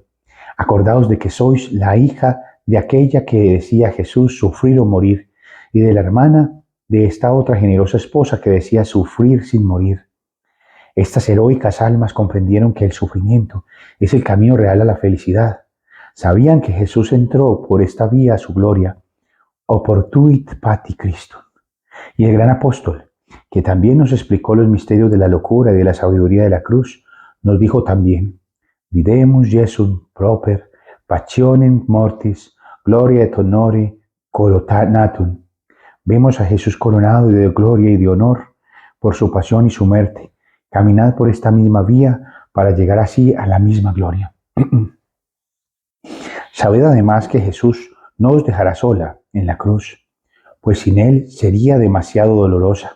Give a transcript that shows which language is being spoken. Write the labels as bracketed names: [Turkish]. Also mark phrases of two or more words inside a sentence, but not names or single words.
[Spanish] Acordaos de que sois la hija de aquella que decía Jesús sufrir o morir, y de la hermana de esta otra generosa esposa que decía sufrir sin morir. Estas heroicas almas comprendieron que el sufrimiento es el camino real a la felicidad. Sabían que Jesús entró por esta vía a su gloria, [Latin] oportuit pati Christum. [Spanish] Y el gran apóstol, que también nos explicó los misterios de la locura y de la sabiduría de la cruz, nos dijo también, [Latin] videmus Jesum proper, passionem mortis, gloria et honore coronatum. [Spanish] Vemos a Jesús coronado de gloria y de honor por su pasión y su muerte. Caminad por esta misma vía para llegar así a la misma gloria. Sabed además que Jesús no os dejará sola en la cruz, pues sin Él sería demasiado dolorosa.